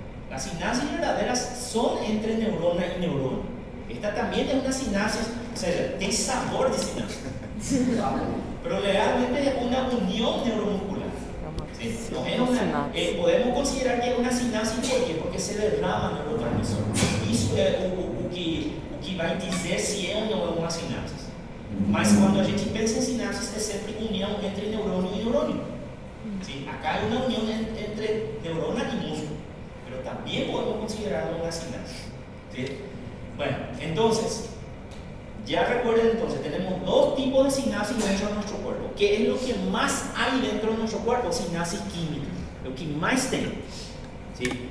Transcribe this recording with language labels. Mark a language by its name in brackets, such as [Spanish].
[Spanish] Las sinapsis verdaderas son entre neurona y neurona. Esta también es una sinapsis, o sea, tiene sabor de sinapsis. Pero realmente es una unión neuromuscular. ¿Sí? No es una, podemos considerar que es una sinapsis, ¿por qué? Porque se derrama neurotransmisor. [Portuguese] Isso é o que vai dizer se é ou não é uma sinapsis. Mas quando a gente pensa em sinapsis, é sempre união entre neurônio e neurônio. [Spanish] ¿Sí? Acá hay una unión entre neurona y músculo, pero también podemos considerarlo una sinapsis. ¿Sí? Bueno, entonces, ya recuerden entonces, tenemos dos tipos de sinapsis dentro de nuestro cuerpo. ¿Qué es lo que más hay dentro de nuestro cuerpo? Sinapsis química, lo que más tenemos. ¿Sí?